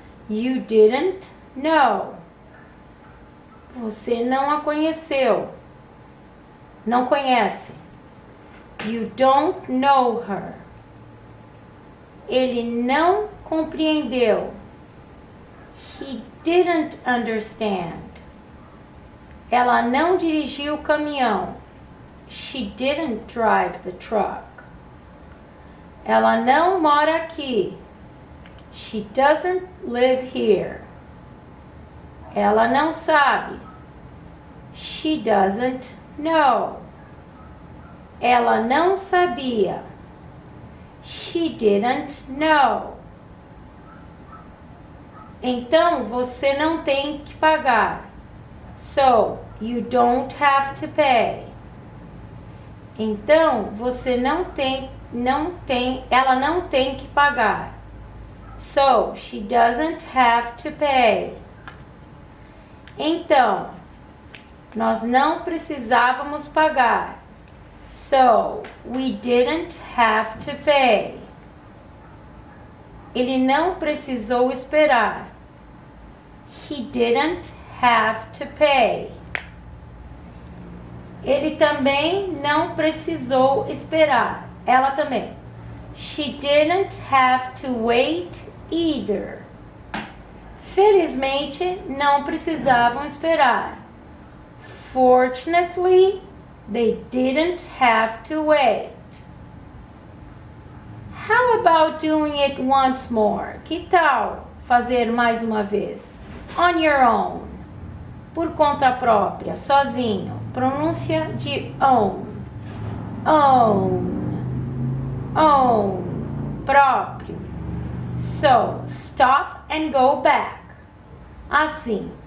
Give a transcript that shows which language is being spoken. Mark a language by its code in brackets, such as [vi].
[en] You didn't know. [pt] Você não a conheceu. Não conhece. [en] You don't know her. [pt] Ele não compreendeu. [en] He didn't understand. [pt] Ela não dirigiu o caminhão. [en] She didn't drive the truck. [pt] Ela não mora aqui. [en] She doesn't live here. [pt] Ela não sabe. [en] She doesn't know. [pt] Ela não sabia. [en] She didn't know. [pt] Então você não tem que pagar. [en] So you don't have to pay. [pt] Então você ela não tem que pagar. [en] So she doesn't have to pay. [pt] Então, nós não precisávamos pagar. [en] So we didn't have to pay. [pt] Ele não precisou esperar. [en] He didn't have to pay. [pt] Ele também não precisou esperar. Ela também. [en] She didn't have to wait either. [pt] Felizmente, não precisavam esperar. [en] Fortunately, they didn't have to wait. How about doing it once more? [pt] Que tal fazer mais uma vez? [en] On your own. [pt] Por conta própria, sozinho. Pronúncia de own. Own. Own. Próprio. [en] So, stop and go back. Assim.